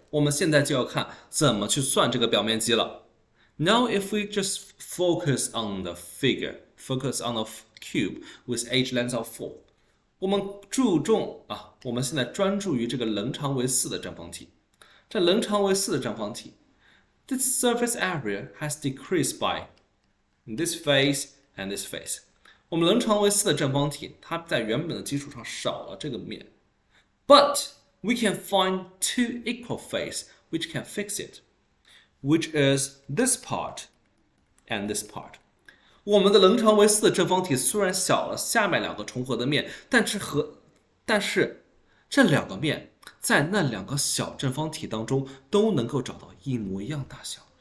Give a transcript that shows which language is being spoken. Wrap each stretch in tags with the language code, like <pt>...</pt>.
<zh>我们现在就要看怎么去算这个表面积了。</zh> <en>Now if we just focus on the figure, focus on the cube with age length of 4.</en> <zh>我们现在专注于这个棱长为4的正方体。这棱长为4的正方体</zh> <en>this surface area has decreased by this face and this face.</en> <zh>我们棱长为4的正方体，它在原本的基础上少了这个面。</zh> <en>But we can find two equal faces which can fix it, which is this part and this part.</en> <zh>我们的棱长为4的正方体虽然小了下面两个重合的面，但是这两个面在那两个小正方体当中都能够找到一模一样大小。</zh>